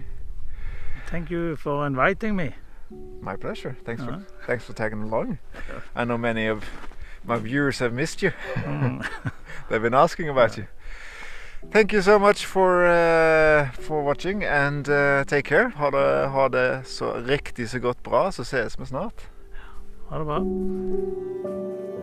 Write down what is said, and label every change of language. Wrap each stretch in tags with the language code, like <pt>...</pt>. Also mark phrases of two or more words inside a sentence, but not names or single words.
<en>Thank you for inviting me. My pleasure. Thanks for tagging along. I know many of my viewers have missed you. They've been asking about you. Thank you so much for watching and take care.</en> <no>Ha det så riktig så godt bra, så ses vi snart. Ha det bra.</no>